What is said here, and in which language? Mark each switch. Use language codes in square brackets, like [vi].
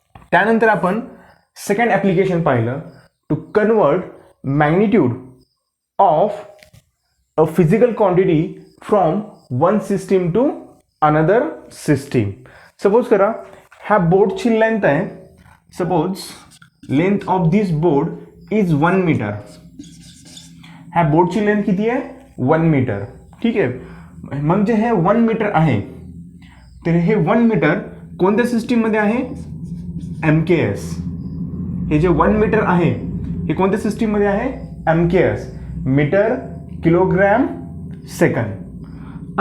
[mr] त्यानंतर आपण second application पाहिलं [en] To convert magnitude of a physical quantity from one system to another system. [mr] Suppose करा ह्या बोर्डची लेंथ आहे. [en] Suppose length of this board is 1 metre. [mr] ह्या बोर्डची लेंथ किती आहे? 1 मीटर. ठीक आहे. म्हणजे हे 1 मीटर आहे, तर हे 1 मीटर कोणत्या सिस्टीममध्ये आहे? [en] MKS. [mr] हे जे 1 मीटर आहे हे कोणत्या सिस्टीममध्ये आहे? MKS, metre kilogram second.